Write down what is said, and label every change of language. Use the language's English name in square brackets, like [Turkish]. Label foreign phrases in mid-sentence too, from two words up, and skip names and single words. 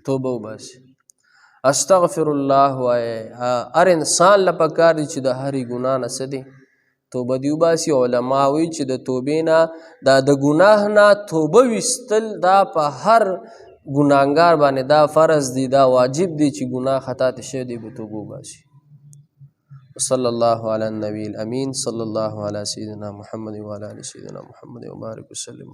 [Pashto] توبه وباسي [Arabic] استغفر الله [Pashto] وایه هر انسان له پکار دی چې د هرې ګناه نه څه دی توبه دی وباسي علما وایي چې د توبې نه د ګناه نه توبه ویستل دا په هر ګناهګار باندې دا فرض دی دا واجب دی چې ګناه خطا ته شوی دی به توبه وباسي [Arabic] صلی الله علی النبی الامین صلی الله علی سیدنا محمد وعلی آل سیدنا محمد وبارک وسلم